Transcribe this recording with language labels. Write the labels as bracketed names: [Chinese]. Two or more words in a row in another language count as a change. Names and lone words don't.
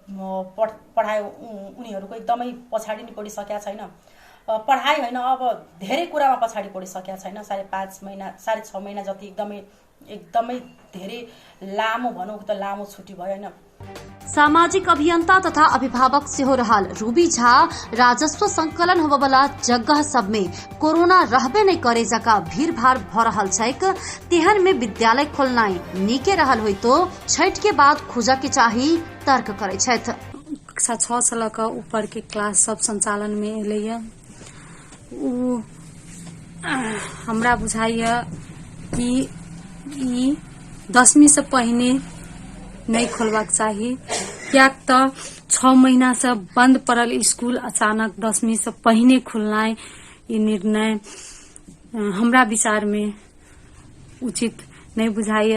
[Nepali] पढाइ उनीहरूको एकदमै पछाडि नै पढिसकेका छैन पढाइ होइन अब धेरै कुरामा पछाडि पढिसकेका छैन 5.5 महिना 6.5 महिना जति एकदमै धेरै लामो भनौँ त लामो छुट्टी भयो होइन। [Maithili] सामाजिक अभियंता तथा अभिभावक से हो रहा रूबी झा राजस्व संकलन होबे वाला जगह सब में कोरोना रहबे नहीं करे जका भीड़ भाड़ भ रहल छैक तेहन में विद्यालय खोलनाई नीके रहल होई तो छठ के बाद खुजा के चाही तर्क करे छथ। कक्षा 6 साल का ऊपर के क्लास सब संचालन में एलैया हमरा बुझाइया कि 10वीं से पहिने नहीं खोलबाक चाही कियाक त 6 महीना से बंद पड़ल स्कूल अचानक 10वीं से पहिने खुलना ये निर्णय हमरा विचार में उचित नहीं बुझाइए।